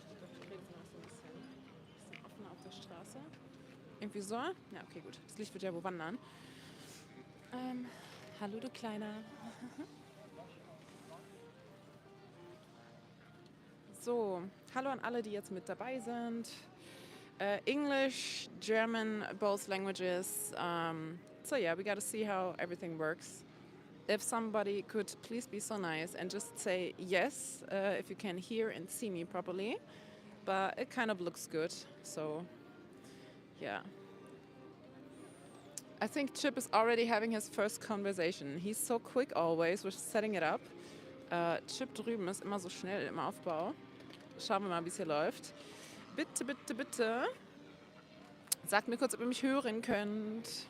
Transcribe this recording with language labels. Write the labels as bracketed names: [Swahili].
[German] Ich glaube, ich kriege es noch so ein bisschen offener auf der Straße. Irgendwie so? Ja, okay, gut. Das Licht wird ja wo wandern. Hallo, du Kleiner. So, hallo an alle, die jetzt mit dabei sind. [English] English, German, both languages. So yeah, we gotta see how everything works. If somebody could please be so nice and just say yes if you can hear and see me properly. But it kind of looks good, so yeah. I think Chip is already having his first conversation. He's so quick always with setting it up. [German] Chip drüben ist immer so schnell im Aufbau. Schauen wir mal, wie es hier läuft. Bitte, bitte, bitte. Sagt mir kurz, ob ihr mich hören könnt.